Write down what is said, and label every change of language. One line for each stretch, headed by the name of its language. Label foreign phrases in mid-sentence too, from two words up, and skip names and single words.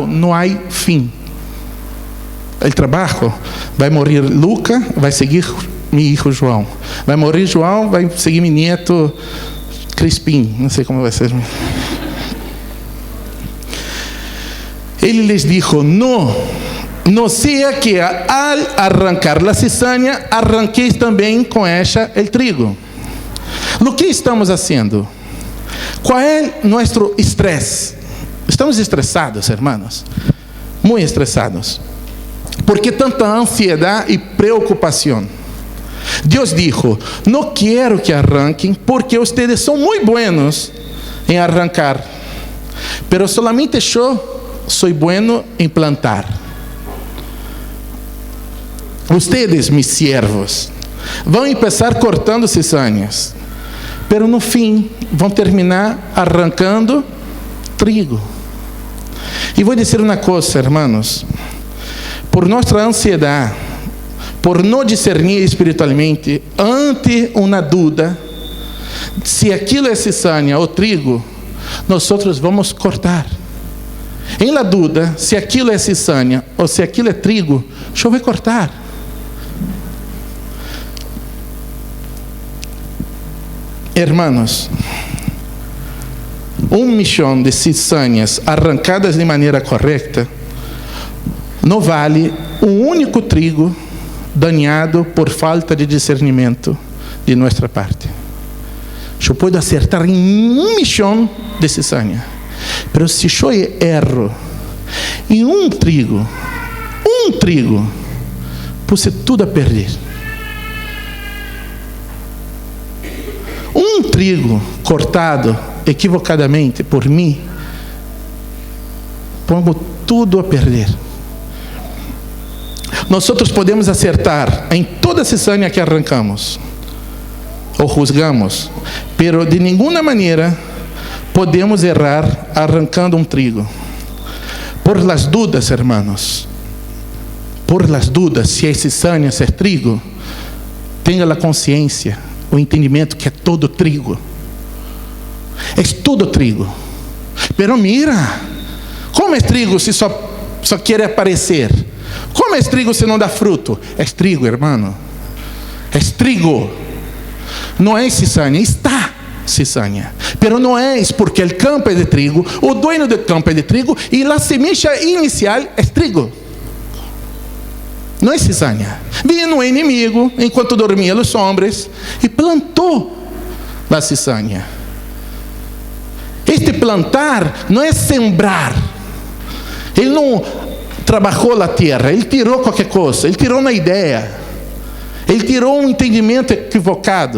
Portuguese: Não há fim. O trabalho vai morrer Luca, vai seguir meu filho João. Vai morrer João, vai seguir meu neto Crispim. Não sei como vai ser. Ele lhes
Spanish: dijo: no sea que al arrancar la cizaña, arranquéis
Portuguese: também com
Spanish: ella el trigo.
Portuguese: O que estamos fazendo? Qual é nosso estresse? Estamos estressados, hermanos. Muito estressados.
Spanish: ¿Por qué tanta ansiedad y preocupación? Dios dijo: no quiero que arranquen, porque ustedes son muy buenos en arrancar, pero solamente yo soy bueno en plantar. Ustedes, mis siervos,
Portuguese: vão começar cortando cizañas, pero no fim vão terminar arrancando trigo. E vou dizer uma coisa, irmãos, por nossa ansiedade, por não discernir espiritualmente, ante uma dúvida, se aquilo é cizaña ou trigo, nós vamos cortar. Em la dúvida, se aquilo é cizaña ou se aquilo é trigo, eu vou cortar. Hermanos, 1 millón de cizañas arrancadas de maneira correta não vale um único trigo dañado por falta de discernimento de nossa parte. Eu posso acertar em 1 millón de cizañas, mas se eu erro em um trigo, puse tudo a perder. Um trigo cortado equivocadamente por mim, pongo tudo a perder. Nós podemos acertar em toda cizaña que arrancamos ou
Spanish: juzgamos, pero
Portuguese: de nenhuma maneira podemos errar arrancando um trigo.
Spanish: Por las dudas, hermanos, por las dudas,
Portuguese: se é cizaña, se é trigo, tenha a consciência, o entendimento que é todo trigo. É todo trigo.
Spanish: Pero mira,
Portuguese: como é trigo se só quer aparecer? Como é trigo se não dá fruto? É trigo, irmão. É trigo. Não é cizaña, está cizaña. Pero não é porque o campo é de trigo, o dueño do campo é de trigo e a semilla inicial é trigo. Não é cizaña. Vino um inimigo enquanto dormia os homens e plantou a cizaña. Este plantar não é sembrar. Ele não trabalhou a terra, ele tirou qualquer coisa, ele tirou uma ideia, ele tirou um entendimento equivocado.